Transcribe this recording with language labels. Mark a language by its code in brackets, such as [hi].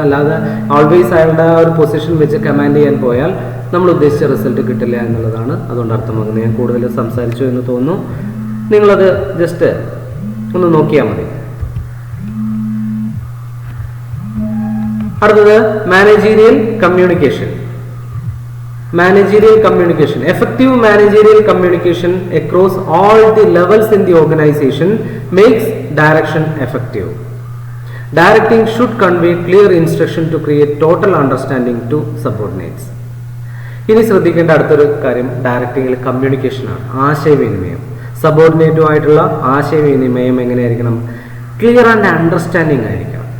[ml] അല്ലാതെ ഓൾവേസ് അയാളുടെ ആ ഒരു പൊസിഷൻ വെച്ച് കമാൻഡ് ചെയ്യാൻ പോയാൽ നമ്മൾ ഉദ്ദേശിച്ച റിസൾട്ട് കിട്ടില്ല എന്നുള്ളതാണ് അതുകൊണ്ട് അർത്ഥമാക്കുന്നത്. ഞാൻ കൂടുതൽ സംസാരിച്ചു എന്ന് തോന്നുന്നു, നിങ്ങളത് ജസ്റ്റ് ഒന്ന് നോക്കിയാൽ മതി. അടുത്തത് managerial communication. [en] Managerial communication. Effective managerial communication across all the levels in the organization makes direction effective. Directing should convey clear instruction to create total understanding to subordinates. [ml] ഇനി ശ്രദ്ധിക്കേണ്ട അടുത്തൊരു കാര്യം ഡയറക്റ്റിംഗിൽ കമ്മ്യൂണിക്കേഷനാണ്, ആശയവിനിമയം. സബോർഡിനേറ്റുമായിട്ടുള്ള ആശയവിനിമയം എങ്ങനെയായിരിക്കണം? ക്ലിയർ ആൻഡ് അണ്ടർസ്റ്റാൻഡിങ് ആയിരിക്കണം.